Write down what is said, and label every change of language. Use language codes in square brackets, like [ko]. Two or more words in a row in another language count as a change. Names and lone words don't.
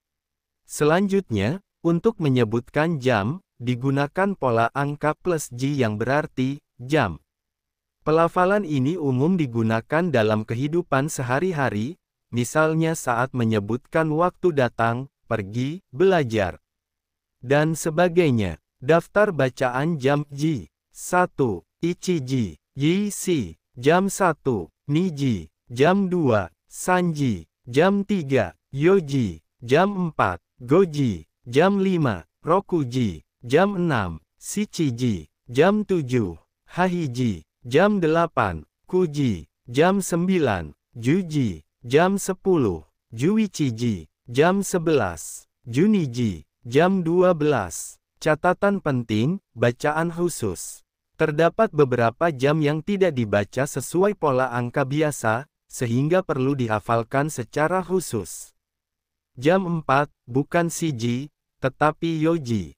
[id] Selanjutnya, untuk menyebutkan jam, digunakan pola angka plus J yang berarti jam. Pelafalan ini umum digunakan dalam kehidupan sehari-hari, misalnya saat menyebutkan waktu datang, pergi, belajar, dan sebagainya. Daftar bacaan jam J. 1. Ichiji, Yishi, jam 1, Niji, jam 2, Sanji, jam 3, Yoji, jam 4, Goji, jam 5, Rokuji, jam 6, Shichiji, jam 7, Hahiji, jam 8, Kuji, jam 9, Juji, jam 10, Juichiji, jam 11, Juniji, jam 12. Catatan penting, bacaan khusus. Terdapat beberapa jam yang tidak dibaca sesuai pola angka biasa, sehingga perlu dihafalkan secara khusus. Jam 4, bukan Shiji, tetapi Yoji.